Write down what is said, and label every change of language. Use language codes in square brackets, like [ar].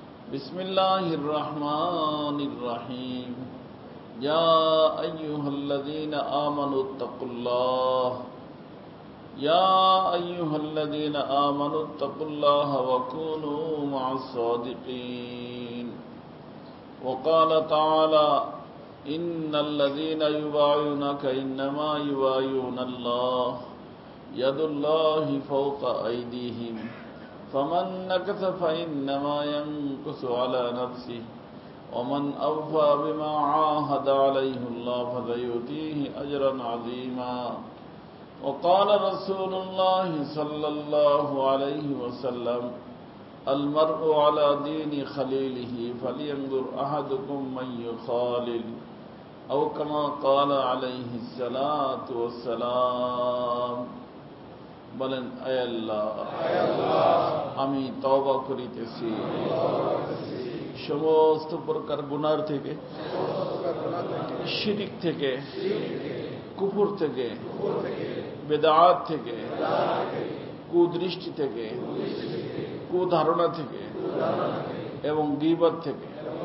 [ar] বিসমিল্লাহির রহমানির রহিম। ইয়া আইয়ুহাল্লাযীনা আমানুত্তাকুল্লাহ ইয়া আইয়ুহাল্লাযীনা আমানুত্তাকুল্লাহ ওয়া কুনু মা'আস সাদিকিন। وقال تعالى إن الذين يبايعونك إنما يبايعون الله يد الله فوق أيديهم فمن نكث فإنما ينكث على نفسه ومن أوفى بما عاهد عليه الله فسيؤتيه أجرا عظيما. وقال رسول الله صلى الله عليه وسلم المرء على دين خليله فلينظر أحدكم من يخالل أو كما قال عليه الصلاة والسلام. [bn] বলেন, আয় আল্লাহ, আমি তওবা করিতেছি সমস্ত প্রকার গুনাহ থেকে, শিরক থেকে, কুফর থেকে, বেদাত থেকে, কুদৃষ্টি থেকে, কুধারণা থেকে এবং গীবত থেকে।